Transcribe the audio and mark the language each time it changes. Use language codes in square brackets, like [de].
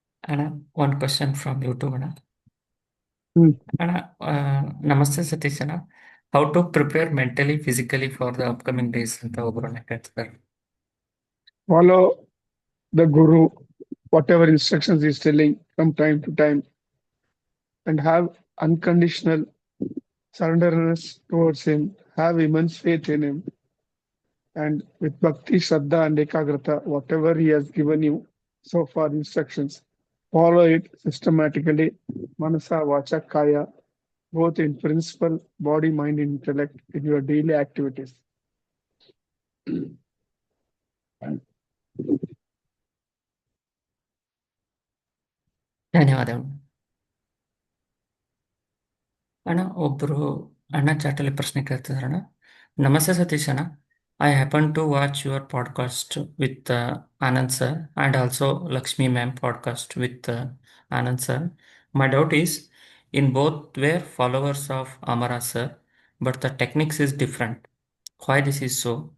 [en] ಅಣ್ಣ one question from YouTube ಅಣ್ಣ. [kn] ಅಣ್ಣ ನಮಸ್ತೆ [en] ಸತೀಶ್ ಅಣ್ಣ, how to prepare mentally physically for the upcoming days [kn] ಅಂತ ಒಬ್ಬರು ಅಣ್ಣ ಕೇಳ್ತಿದ್ದಾರೆ. [en] Follow the guru, whatever instructions he's telling from time to time, and have unconditional surrenderness towards him, have immense faith in him, and with bhakti, shraddha and ekagrata, whatever he has given you so far instructions, follow it systematically, manasa, vacha, kaya, both in principle, body, mind, and intellect, in your daily activities. [kn] ಧನ್ಯವಾದಗಳು ಅಣ್ಣ. ಒಬ್ರು ಅಣ್ಣ ಚಾಟಲ್ಲಿ ಪ್ರಶ್ನೆ ಕೇಳ್ತಿದಾರಣ್ಣ. ನಮಸ್ತೆ [en] ಸತೀಶ್ ಅಣ್ಣ, I happen to watch your podcast with Anand sir and also Lakshmi ma'am podcast with Anand sir. My doubt is, in both were followers of Amara sir, but the techniques is different. Why this is so?